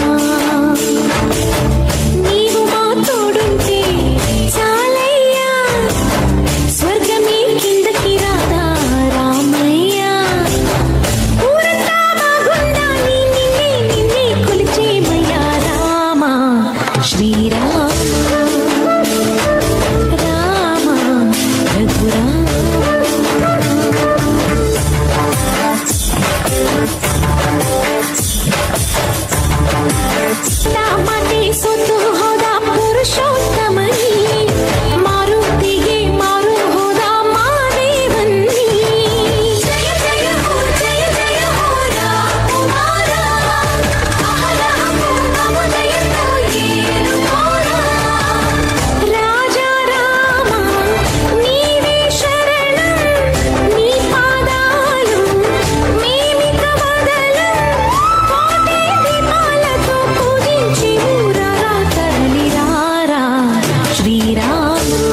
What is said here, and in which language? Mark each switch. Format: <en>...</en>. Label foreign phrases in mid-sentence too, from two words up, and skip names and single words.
<te>నీవు మా తోడుంటే చాలయ్యా స్వర్గమే కిందకి రాదా రామయ్యా ఊరంతా బాగుండాలి నిన్నే నిన్నే కొలిచేమయ్యా రామ శ్రీరామ</te> <kn>రామ రఘురామ ಮಾತೆ ಸೊತ್ತು ಹೋದ ಪುರುಷೋತ್ತಮನಿ ಮಾರುತಿಗೆ ಮಾರು ಹೋದ ಮಾದೇವನ್ನಿ ಜಯ ಜಯ ಹೋ ಜಯ ಜಯ ಹೋ ರಾಮಕುಮಾರ ಅಹಲಹಮುದಯತೋ ಏನು ಘೋರ ರಾಜ ರಾಮ ನೀವೇ ಶರಣಂ</kn> <te>నీ పాదాలు మేమిక వదలం కోటి దీపాలతో పూజించి ఊరారా తరలిరారా శ్రీరామ</te>